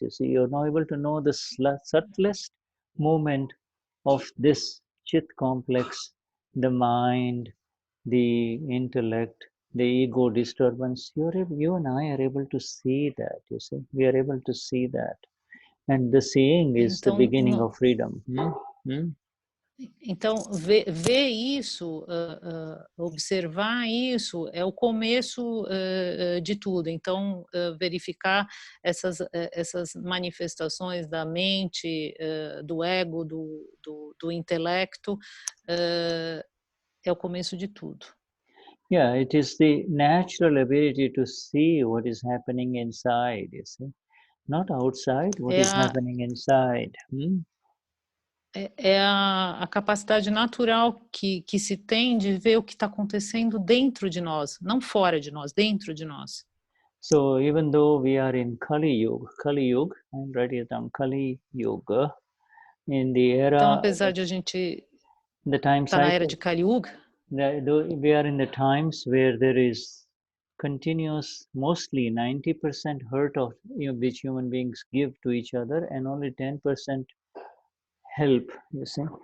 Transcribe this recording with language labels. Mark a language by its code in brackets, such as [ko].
[en] You see, you're now able to know the subtlest moment of this chit complex, the mind, the intellect, the ego disturbance. You and I are able to see that. You see, we are able to see that, and the seeing is the beginning of freedom. [pt] Então, ver isso, observar isso é o começo de tudo. Então, verificar essas manifestações da mente, do ego, do intelecto, é o começo de tudo. [en] Yeah, it is the natural ability to see what is happening inside, you see. Not outside, what is happening inside. [pt] É a capacidade natural que se tem de ver o que está acontecendo dentro de nós, não fora de nós, dentro de nós. [en] So even though we are in Kali Yuga, I'm writing it down, Kali Yuga, in the era, [pt] então, apesar de a gente [en] the time [pt] estar na era de Kali Yuga, [en] we are in the times where there is continuous, mostly 90% hurt of which human beings give to each other, and only 10% help, you see.